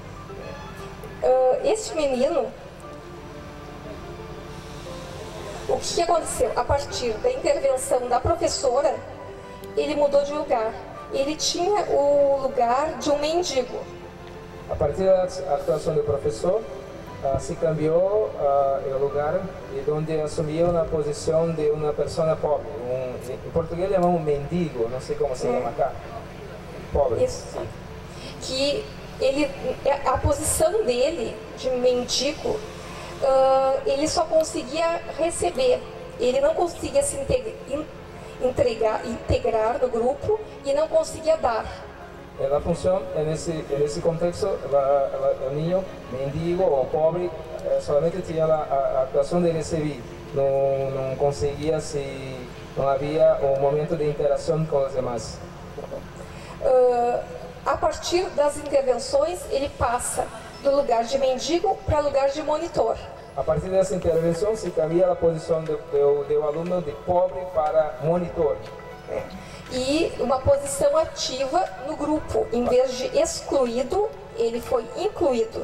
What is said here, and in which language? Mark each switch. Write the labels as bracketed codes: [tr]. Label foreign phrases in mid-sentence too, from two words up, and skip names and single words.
[pt] Este menino, o que aconteceu? A partir da intervenção da professora, ele mudou de lugar. Ele tinha o lugar de um mendigo. A partir da atuação do professor, [es] se cambió el lugar donde asumía una posición de una persona pobre. En portugués llamamos mendigo, no sé cómo se llama acá. Pobre. [pt] Isso. Que ele, a posição dele de mendigo, ele só conseguia receber. Ele não conseguia se integrar no grupo e não conseguia dar. [es] La función en ese contexto, el niño mendigo o pobre solamente tenía la actuación de recibir, no conseguía si no había un momento de interacción con los demás. [pt] A partir das intervenções, ele passa do lugar de mendigo para lugar de monitor. A partir dessa intervenção [es] se cambia [pt] a posição do aluno de pobre para monitor. E uma posição ativa no grupo, em vez de excluído, ele foi incluído.